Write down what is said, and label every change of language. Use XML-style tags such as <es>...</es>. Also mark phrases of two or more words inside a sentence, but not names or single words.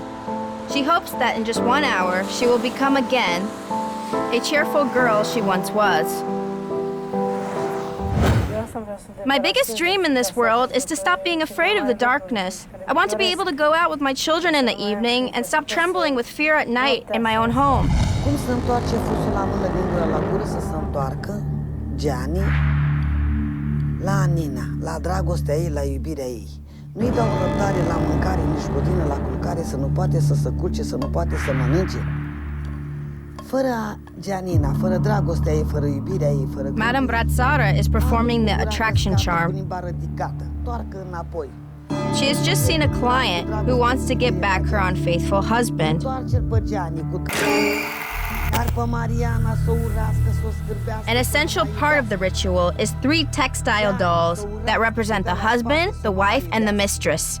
<en>She hopes that in just 1 hour, she will become again a cheerful girl she once was. My biggest dream in this world is to stop being afraid of the darkness. I want to be able to go out with my children in the evening and stop trembling with fear at night in my own home.</en> <ro>Cum se întoarce fusul la mână din gură la gură să se întoarcă, Gianni, la Nina, la dragostea ei, la iubirea ei. Nu-i dau răbdare la mâncare, nici godină la culcare, să nu poate să se culce, să nu poate să mănânce. Fără Gianina, fără dragostea ei, fără iubirea ei, fără...</ro> <en>Madame Bratzara is performing the attraction charm. She has just seen a client who wants to get back her unfaithful husband. An essential part of the ritual is 3 textile dolls that represent the husband, the wife, and the mistress.</en>